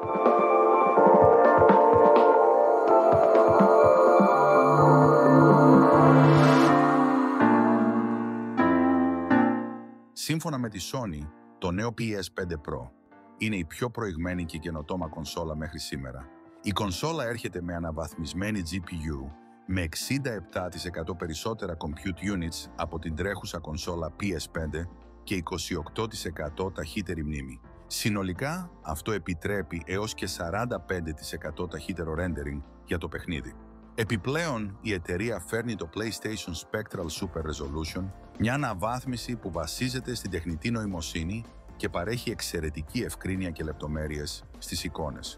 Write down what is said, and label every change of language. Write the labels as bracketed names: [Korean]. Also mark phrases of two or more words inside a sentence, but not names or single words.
[Greek] Σύμφωνα με τη Sony, το νέο PS5 Pro είναι η πιο προηγμένη και καινοτόμα κονσόλα μέχρι σήμερα. Η κονσόλα έρχεται με αναβαθμισμένη GPU, με 67% περισσότερα [English] compute units [Greek] από την τρέχουσα κονσόλα PS5 και 28% ταχύτερη μνήμη. Συνολικά, αυτό επιτρέπει έως και 45% ταχύτερο rendering για το παιχνίδι. Επιπλέον, η εταιρεία φέρνει το PlayStation Spectral Super Resolution, μια αναβάθμιση που βασίζεται στην τεχνητή νοημοσύνη και παρέχει εξαιρετική ευκρίνεια και λεπτομέρειες στις εικόνες.